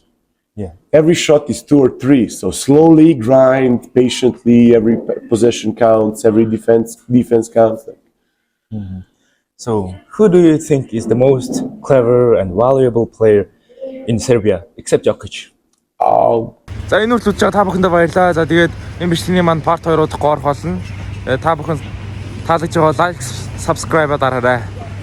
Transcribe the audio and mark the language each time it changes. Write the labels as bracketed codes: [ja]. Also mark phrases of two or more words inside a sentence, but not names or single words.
[en] Every shot is 2 or 3. So slowly grind, patiently. Every possession counts. Every defense counts. So who do you think is the most clever and valuable player in Serbia except Jokic? [mn] За энэ үртэл үзэж байгаа та бүхэндээ баярлалаа. За тэгээд энэ бичлэгийн маань part 2 удахгүй орох болно. Та бүхэн таалагдж байгаа лайк, subscribe дараарай.